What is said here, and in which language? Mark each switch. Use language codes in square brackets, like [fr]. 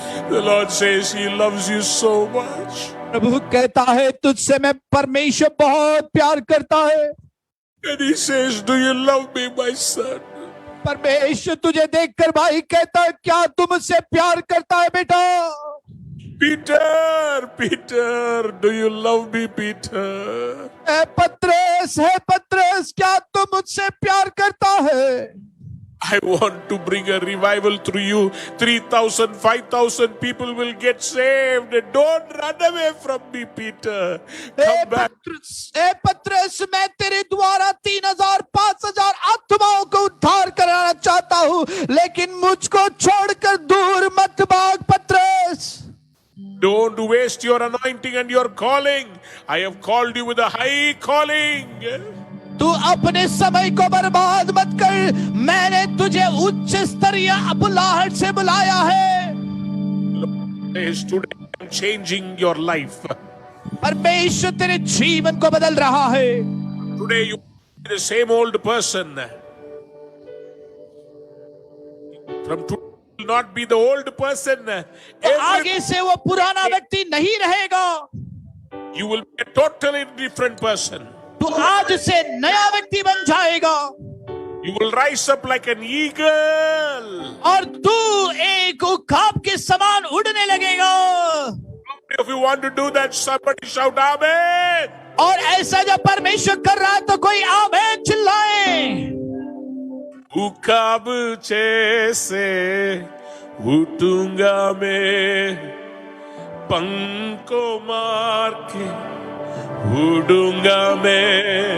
[en] The Lord says He loves you so much. [hi] प्रभु कहता है तुझसे मैं परमेश्वर बहुत प्यार करता है। [en] And He says, do you love me, my son? [hi] परमेश्वर तुझे देखकर भाई कहता है क्या तू मुझसे प्यार करता है बेटा? [en] Peter, Peter, do you love me, Peter? [hi] है पत्रस क्या तू मुझसे प्यार करता है? [en] I want to bring a revival through you. 3,000, 5,000 people will get saved. Don't run away from me, Peter. Come back. [hi] पत्रस मैं तेरे द्वारा 3,000 5,000 आत्माओं को उद्धार कराना चाहता हूँ, लेकिन मुझको छोड़कर दूर मत भाग पत्रस। [en] Don't waste your anointing and your calling. I have called you with a high calling. [hi] तू अपने समय को बर्बाद मत कर, मैंने तुझे उच्च स्तरीय बुलाहट से बुलाया है। [en] Today I'm changing your life. [hi] परमेश्वर तेरे जीवन को बदल रहा है। [en] Today you are the same old person. From today you will not be the old person. [hi] तो आगे से वो पुराना व्यक्ति नहीं रहेगा। [en] You will be a totally different person. [hi] तू आज से नया व्यक्ति बन जाएगा। [en] You will rise up like an eagle. [hi] और तू एक उकाब के समान उड़ने लगेगा। [en] If you want to do that, somebody shout amen. [hi] और ऐसा जब परमेश्वर कर रहा है तो कोई आमीन चिल्लाए। उकाब जैसे उठूंगा मैं, पंखों मार के उड़ूंगा मैं।